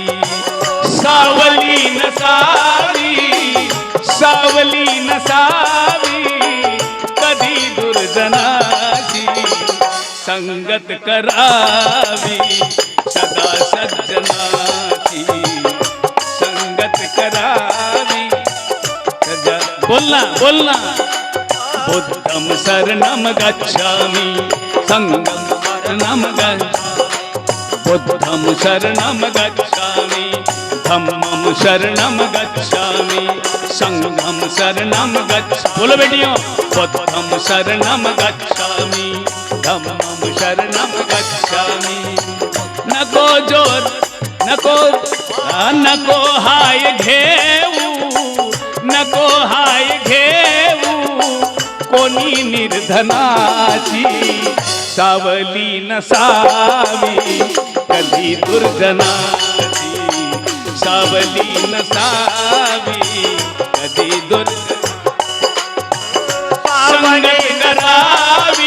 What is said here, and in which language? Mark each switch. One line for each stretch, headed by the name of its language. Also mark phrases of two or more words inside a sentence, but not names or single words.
Marathi: सावली नसावी, सावली नसावी कधी दुर्जनाची, संगत करावी सदा सज्जनाची, संगत करावी सदा। बोलना बोलना।
Pali: बुद्धं शरणं गच्छामि, संघं शरणं गच्छामि, बुद्धं शरणं गच्छामि, धम्मं शरणं गच्छामि, संघं शरणं गच्छामि।
Hindi: बोलो बेटियों।
Pali: बुद्धं शरणं गच्छामि, धम्मं शरणं गच्छामि।
Marathi: नको जोर, नको हाय घेऊ, नको हाय घेऊ कोणी निर्धनाची, सावली नसावी कधी दुर्जनाची, सावली नसावी कधी संगत करावी,